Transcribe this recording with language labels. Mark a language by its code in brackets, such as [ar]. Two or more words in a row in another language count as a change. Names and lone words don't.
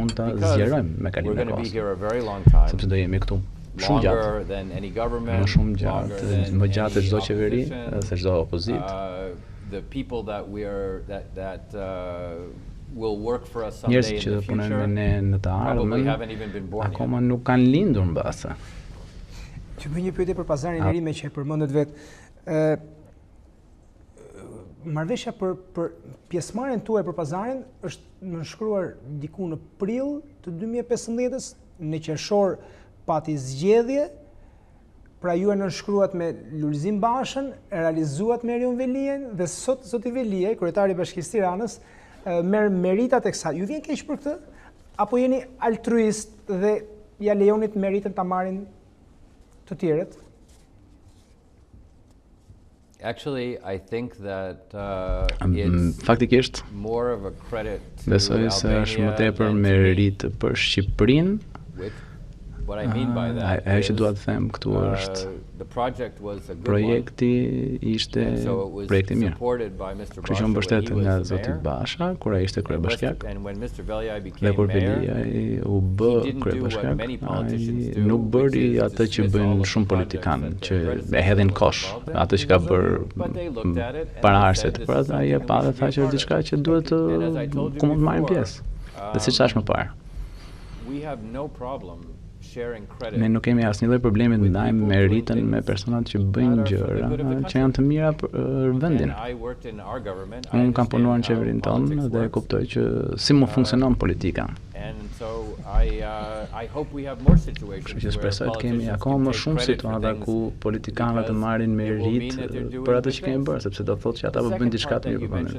[en] Because we're going to be here a very long time. Longer than any government, longer than any opposition. The people that will work for us someday in the future probably haven't even been born yet. [sq] Nuk kanë lindur mbase. Që bëj një pyetje për pazarin e ri me që e përmendet vetë. Marrëveshja për pjesëmarrjen tuaj për pazarin është nënshkruar diku në prill të 2015-s, në qershor pati zgjedhje. Pra ju e nënshkruat me Lulzim Bashën, realizuat me Erion Velien dhe sot zoti Velie, kryetari i Bashkisë Tiranës, merr meritat e kësaj. Ju vjen keq për këtë? Apo jeni altruist dhe ja lejonit meritën ta marrin të tjerët? [en] Actually, I think that [sq] faktikisht [en] more of a credit to [sq] besoj se është më tepër merit për Shqipërinë. [en] What I mean by that is the project was a good [sq] projekti ishte projekti mirë. Kështu që mbështet nga zoti Basha, kur ai ishte kryebashkiak. Dhe kur Velia u bë kryebashkiak, ai nuk bëri atë që bëjnë shumë politikanë, që e hedhin kosh, atë që ka bërë paraardhësit. Por ai e pa dhe tha që është diçka që duhet ku mund të marrin pjesë. Dhe siç thash më parë. [en] We have no problem [sq] Ne nuk kemi asnjë lloj problemi të ndajmë meritën me personat që bëjnë gjëra që janë të mira për vendin. Unë kam punuar në qeverinë tonë dhe kuptoj që si mu funksionon politika. Kështu që shpresoj të kemi akoma më shumë situata ku politikanët të marrin merit për atë që kemi bërë, sepse do thotë që ata po bëjnë diçka të mirë për vendin.